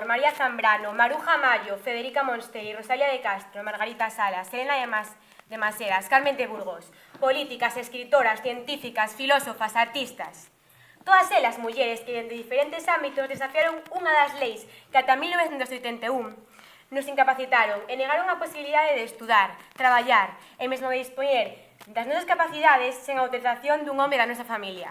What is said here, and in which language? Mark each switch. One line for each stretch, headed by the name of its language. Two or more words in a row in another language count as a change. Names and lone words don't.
Galician: María Zambrano, Maruja Mayo, Federica Monsteri, Rosalia de Castro, Margarita Salas, Selena de Maseras, Carmen de Burgos, políticas, escritoras, científicas, filósofas, artistas. Todas elas mulleres que en diferentes ámbitos desafiaron unha das leis que ata 1981 nos incapacitaron e negaron a posibilidade de estudar, traballar e mesmo de dispoñer das nosas capacidades sen a autorización dun home da nosa familia.